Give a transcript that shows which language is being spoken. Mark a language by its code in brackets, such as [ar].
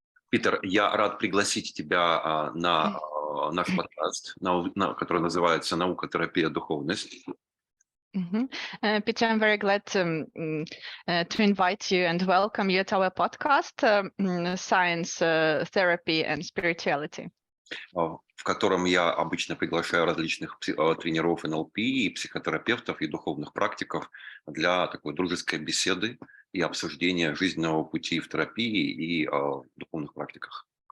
[ru] Питер, я рад пригласить тебя на наш подкаст, который называется «Наука, терапия, духовность». [en] Peter, I'm very glad to invite you and welcome you to our podcast, Science, Therapy and Spirituality. [ru] В котором я обычно приглашаю различных тренеров НЛП и психотерапевтов и духовных практиков для такой дружеской беседы и обсуждения жизненного пути в терапии и духовных практиках.